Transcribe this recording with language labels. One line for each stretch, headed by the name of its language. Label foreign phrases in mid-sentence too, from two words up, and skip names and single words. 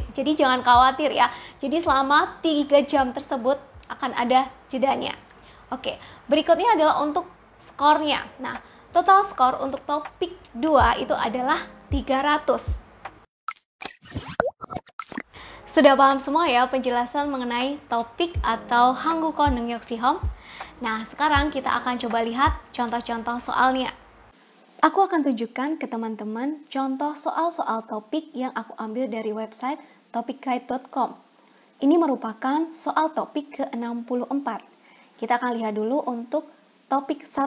Indonesian: Jadi jangan khawatir ya. Jadi selama 3 jam tersebut akan ada jedanya. Oke, berikutnya adalah untuk skornya. Nah, total skor untuk topik 2 itu adalah 300. Sudah paham semua ya penjelasan mengenai topik atau
Korean: 한국어 능력 시험?
Indonesian: Nah, sekarang kita akan coba lihat contoh-contoh soalnya. Aku akan tunjukkan ke teman-teman contoh soal-soal topik yang aku ambil dari website topikguide.com. Ini merupakan soal topik ke-64. Kita akan lihat dulu untuk topik 1.